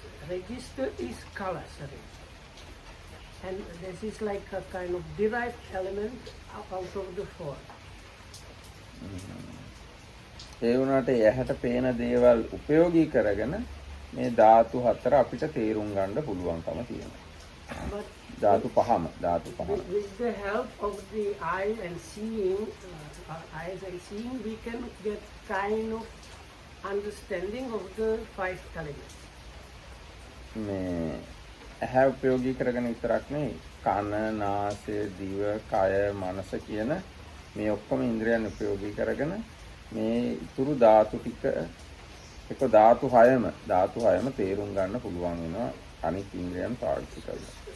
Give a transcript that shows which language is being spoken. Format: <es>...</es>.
<en>Register is color, sorry. And this is like a kind of derived element out of the 4.</en> <si>ඒ වුණාට ඇහැට පේන දේවල් උපයෝගී කරගෙන මේ ධාතු 4 අපිට තේරුම් ගන්න පුළුවන්කම තියෙනවා. ධාතු පහම.</si> <en>With the help of the eye and seeing, eyes and seeing, we can get kind of understanding of the 5 elements.</en> <si>මේ ඇහැ උපයෝගී කරගෙන විතරක් නෙවෙයි කන නාසය දිව කය මනස කියන මේ ඔක්කොම ඉන්ද්‍රියන් උපයෝගී කරගෙන මේ ඉතුරු ධාතු ටික එක ධාතු 6ම තේරුම් ගන්න පුළුවන් වෙනවා අනිත් ඉන්ද්‍රියන් පාවිච්චි කරලා.</si>